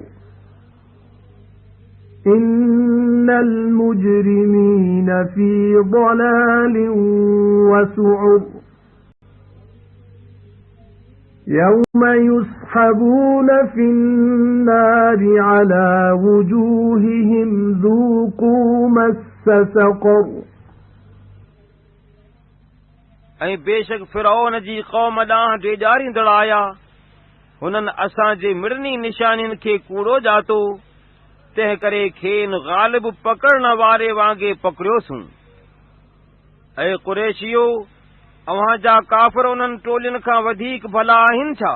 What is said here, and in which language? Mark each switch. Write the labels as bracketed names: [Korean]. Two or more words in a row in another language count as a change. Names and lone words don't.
[Arabic] إِنَّ الْمُجْرِمِينَ فِي ضَلَالٍ وَسُعُرٍ يَوْمَ يُسْحَبُونَ فِي النَّارِ عَلَى وُجُوهِهِمْ ذُوقُوا مَسَّ سَقَرَ [Sindhi] ऐं बेशक फिरौन जी क़ौम ॾांहुं डेजारींदड़ आया, हुननि असांजे मिड़नी निशानियुनि खे कूड़ो जातो, तंहिं करे खेनि ग़ालिब पकड़ण वारे वांगुरु पकड़ियोसूं। ऐं क़ुरैशियो, अव्हां जा काफ़िर उन्हनि टोलियुनि खां वधीक भला आहिनि छा?